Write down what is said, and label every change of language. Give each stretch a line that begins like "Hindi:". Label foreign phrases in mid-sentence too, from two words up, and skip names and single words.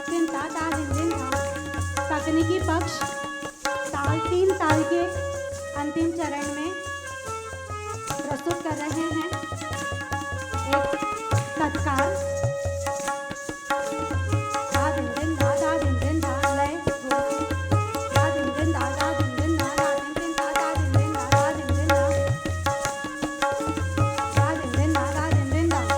Hindi: ता ता दिन दिन ता। तकनीकी पक्ष ताल 3 ताल के अंतिम चरण में प्रस्तुत कर रहे हैं एक तत्काल ता दिन दिन ता ता दिन दिन ता लय हो ता दिन दिन ता ता दिन दिन ता ता दिन दिन ता ता दिन दिन ता ता दिन दिन ता ता दिन दिन ता ता दिन दिन ता।